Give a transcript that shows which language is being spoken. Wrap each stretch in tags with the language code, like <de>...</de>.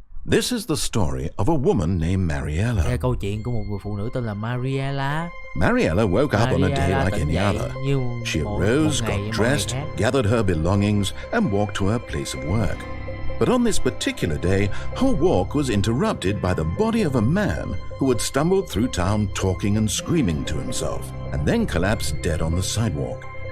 <en>This is the story of a woman named Mariella.</en> <vi>Đây là câu chuyện của một người phụ nữ tên là Mariella.</vi> <en>Mariella woke up on a day like any other. She arose, got dressed, gathered her belongings, and walked to her place of work. But on this particular day, her walk was interrupted by the body of a man who had stumbled through town talking and screaming to himself, and then collapsed dead on the sidewalk.</en>